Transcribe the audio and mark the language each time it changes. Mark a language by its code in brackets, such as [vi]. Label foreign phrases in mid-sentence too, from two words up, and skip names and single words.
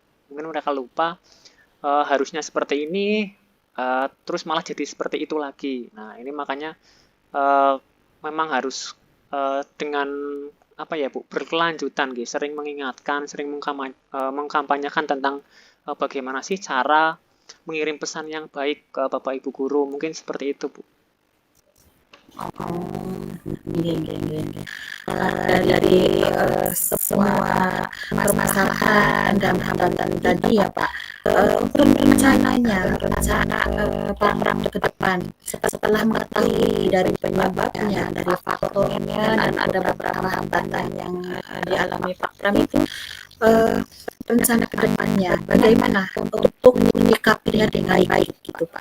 [id] Mungkin mereka lupa harusnya seperti ini, terus malah jadi seperti itu lagi. Nah, ini makanya eh, memang harus dengan apa ya, Bu, berkelanjutan gitu, sering mengingatkan, sering mengkampanyekan tentang bagaimana sih cara mengirim pesan yang baik ke Bapak Ibu guru, mungkin seperti itu, Bu. [jv] Oh, nggih, nggih, nggih, nggih. [id] Dari semua permasalahan dan hambatan tadi ya Pak, untuk rencana Pak Pram ke depan setelah mengetahui dari penyebabnya, dari faktornya, dan ada beberapa hambatan yang dialami Pak Pram itu, eh, rencana ke depannya bagaimana untuk menyikapinya dengan baik gitu Pak?